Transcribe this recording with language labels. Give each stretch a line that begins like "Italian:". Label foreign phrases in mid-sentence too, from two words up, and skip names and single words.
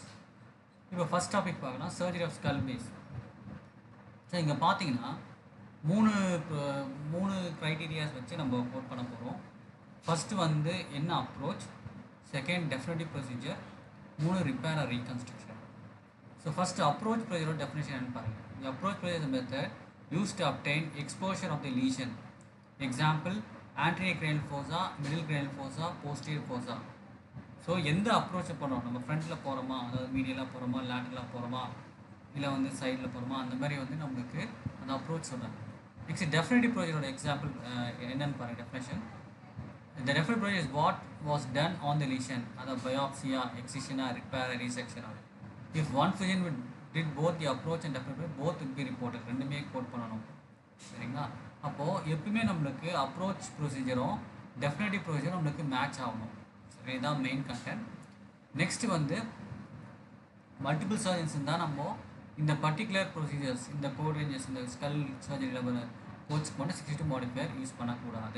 Tamil: இப்போ
English: first topic
Tamil: பார்க்கலாம்,
English: surgery of skull base.
Tamil: ஸோ இங்கே பார்த்தீங்கன்னா மூணு க்ரைட்டீரியாஸ் வச்சு நம்ம கோட் பண்ண போகிறோம்.
English: ஃபஸ்ட்டு
Tamil: வந்து என்ன
English: approach, second definitive procedure, repair or reconstruction. so first approach procedure definition
Tamil: என்னன்னு பாருங்கள்.
English: the approach procedure method use to obtain exposure of the lesion. எக்ஸாம்பிள் anterior cranial fossa, middle cranial fossa, posterior fossa.
Tamil: ஸோ எந்த அப்ரோச்சை பண்ணுறோம், நம்ம ஃப்ரண்ட்டில் போகிறோமா, அதாவது மீடியலாக போகிறோமா, லேட்டரலாக போகிறோமா, இல்லை வந்து சைடில் போகிறோமா, அந்த மாதிரி வந்து நம்மளுக்கு அந்த அப்ரோச் சொல்கிறாங்க.
English: next definitive procedure example
Tamil: என்னென்னு பாருங்கள்.
English: டெஃபினேஷன்: the definite procedure is what was done on the lesion,
Tamil: அதாவது
English: biopsy, excision, repair, resection. if one physician did both the approach and definite both will be reported.
Tamil: ரெண்டுமே கோட் பண்ணணும், சரிங்களா? அப்போது எப்பவுமே நம்மளுக்கு
English: approach procedure definitive procedure
Tamil: நம்மளுக்கு மேட்ச் ஆகணும். சரி, இதுதான்
English: main content.
Tamil: நெக்ஸ்ட்டு வந்து
English: multiple surgeons
Tamil: தான் நம்ம இந்த
English: particular procedures,
Tamil: இந்த
English: code ranges,
Tamil: இந்த
English: skull surgery
Tamil: கோச் பண்ண
English: 62 modifier use
Tamil: பண்ணக்கூடாது.